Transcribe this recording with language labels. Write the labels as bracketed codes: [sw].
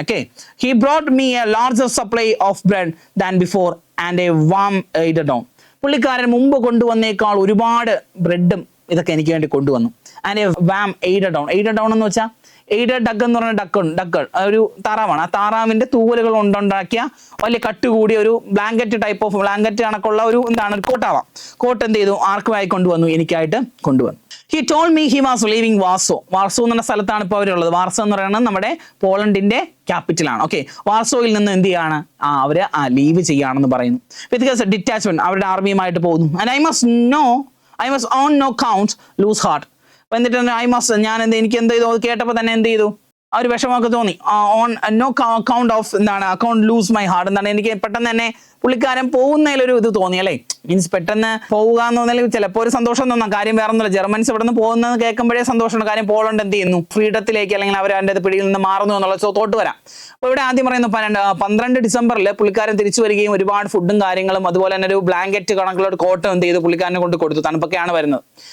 [en] Okay, he brought me a larger supply of bread than before and a warm eiderdown. [ml] പുള്ളിക്കാരൻ മുമ്പ് കൊണ്ടുവന്നേക്കാൾ ഒരുപാട് ബ്രെഡും ഇതൊക്കെ എനിക്ക് വേണ്ടി കൊണ്ടുവന്നു. ആൻഡ് വാം എയ്ഡഡ് ഡൗൺ എന്ന് വെച്ചാൽ എയ്ഡഡ് ഡക്ക് എന്ന് പറഞ്ഞ ഡക്ക് ഒരു താറാവാണ്. ആ താറാവിന്റെ തൂവലുകൾ കൊണ്ടുണ്ടാക്കിയ വലിയ കട്ടുകൂടിയ ഒരു ബ്ലാങ്കറ്റ് ടൈപ്പ് ഓഫ് ബ്ലാങ്കറ്റ് കണക്കുള്ള ഒരു എന്താണ് കോട്ടാവാം. കോട്ട് എന്ത് ചെയ്തു? ആർക്കുമായി കൊണ്ടുവന്നു? എനിക്കായിട്ട് കൊണ്ടുവന്നു. [en] He told me he was leaving Warsaw. [ml] Warsaw എന്ന സ്ഥലത്താണ് ഇപ്പോൾ അവരുള്ളത്. വാർസോ എന്ന് പറയുന്നത് നമ്മുടെ പോളണ്ടിന്റെ ക്യാപിറ്റലാണ്. ഓക്കെ, വാർസോയിൽ നിന്ന് എന്ത് ചെയ്യാണ്? അവര് ലീവ് ചെയ്യാണെന്ന് പറയുന്നു. ബിക്കോസ് ഡിറ്റാച്ച്മെന്റ്, അവരുടെ ആർമിയുമായിട്ട് പോകുന്നു. [en] And I must on no count lose heart. [ml] അപ്പൊ എന്നിട്ട് എനിക്ക് എന്ത് ചെയ്തു? കേട്ടപ്പോൾ തന്നെ എന്ത് ചെയ്തു? ആ ഒരു വിഷമമൊക്കെ തോന്നി. [en] on no count of account lose my heart [ml] എന്താണ്, എനിക്ക് പെട്ടെന്ന് തന്നെ പുള്ളിക്കാരൻ പോകുന്നതിലൊരു ഇത് തോന്നി അല്ലേ. മീൻസ് പെട്ടെന്ന് പോവുക എന്ന് പറഞ്ഞാൽ ചിലപ്പോൾ ഒരു സന്തോഷം തോന്നാം. കാര്യം വേറെ ഒന്നുമില്ല, ജർമ്മൻസ് ഇവിടെ നിന്ന് പോകുന്നത് കേൾക്കുമ്പോഴേ സന്തോഷമാണ്. കാര്യം പോളണ്ട് എന്ത് ചെയ്യുന്നു? ഫ്രീഡത്തിലേക്ക് അല്ലെങ്കിൽ അവർ അതിൻ്റെ പിടിയിൽ നിന്ന് മാറുന്നു എന്നുള്ള തോട്ട് വരാം. അപ്പോൾ ഇവിടെ ആദ്യം പറയുന്നു 12 ഡിസംബറിൽ പുള്ളിക്കാരൻ തിരിച്ചു വരികയും ഒരുപാട് ഫുഡും കാര്യങ്ങളും അതുപോലെ തന്നെ ഒരു ബ്ലാങ്കറ്റ് കണക്കുള്ള ഒരു കോട്ടും എന്ത് ചെയ്തു? പുള്ളിക്കാരനെ കൊണ്ട് കൊടുത്തു. തണുപ്പൊക്കെയാണ് വരുന്നത്.